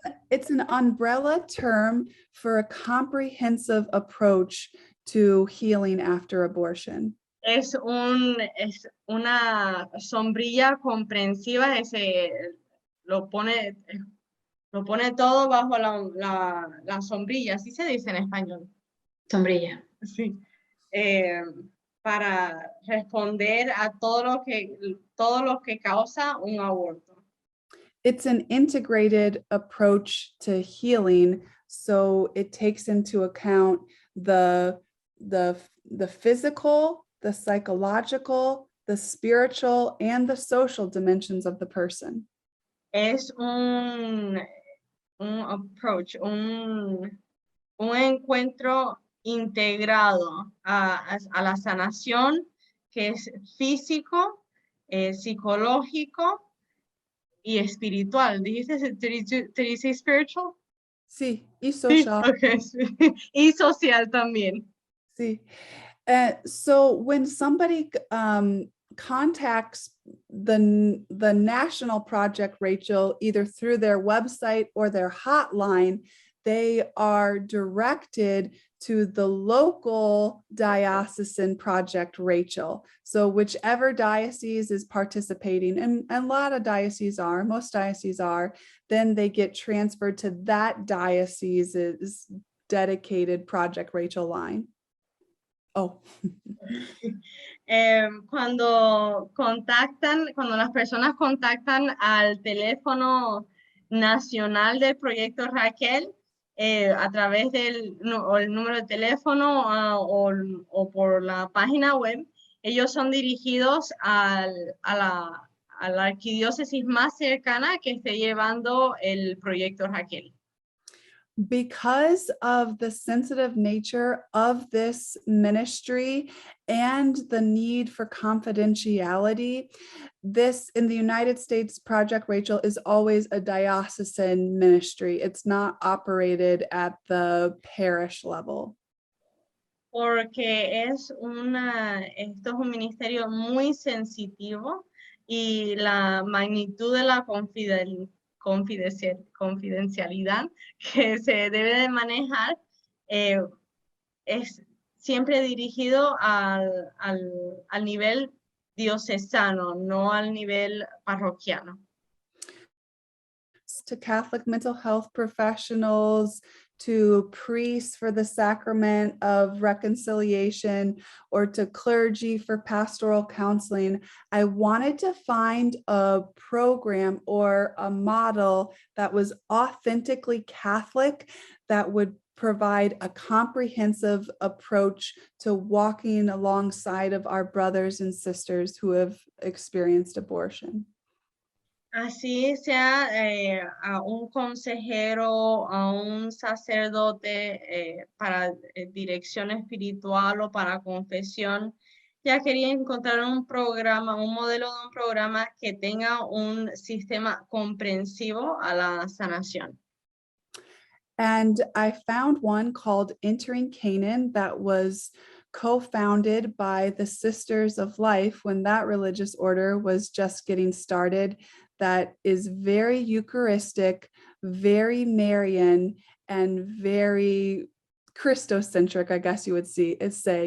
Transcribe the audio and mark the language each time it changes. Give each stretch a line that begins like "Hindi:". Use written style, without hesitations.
English: It's an umbrella term for a comprehensive approach to healing after abortion.
Spanish: Es una sombrilla comprensiva, lo pone todo bajo la sombrilla, así se dice en español. Sombrilla. Sí. Para responder a todo lo que causa un aborto.
English: It's an integrated approach to healing, so it takes into account the physical, the psychological, the spiritual, and the social dimensions of the person.
Spanish: Es un approach, un encuentro integrado a la sanación que es físico, psicológico y espiritual.
English: Did you say spiritual?
Spanish: Sí, y social. Sí, okay. Y social también. Sí.
English: So when somebody contacts the National Project Rachel, either through their website or their hotline, they are directed to the local diocesan Project Rachel. So whichever diocese is participating, and a lot of dioceses are, most dioceses are, then they get transferred to that diocese's dedicated Project Rachel line. Oh.
Spanish: Cuando las personas contactan al teléfono nacional del Proyecto Raquel, a través del el número de teléfono o por la página web, ellos son dirigidos a la arquidiócesis más cercana que esté llevando el Proyecto Raquel.
English: Because of the sensitive nature of this ministry and the need for confidentiality, this in the United States, Project Rachel is always a diocesan ministry. It's not operated at the parish level.
Spanish: Porque esto es un ministerio muy sensitivo y la magnitud de la confidencialidad que se debe de manejar es siempre dirigido al nivel diocesano, no al nivel parroquiano.
English: To Catholic mental health professionals, to priests for the sacrament of reconciliation, or to clergy for pastoral counseling, I wanted to find a program or a model that was authentically Catholic, that would provide a comprehensive approach to walking alongside of our brothers and sisters who have experienced abortion.
Spanish: Así sea a un consejero, a un sacerdote para dirección espiritual o para confesión, ya quería encontrar un programa, un modelo de un programa que tenga un sistema comprensivo a la sanación.
English: And I found one called Entering Canaan that was co-founded by the Sisters of Life when that religious order was just getting started, that is very Eucharistic, very Marian, and very Christocentric, I guess you would say.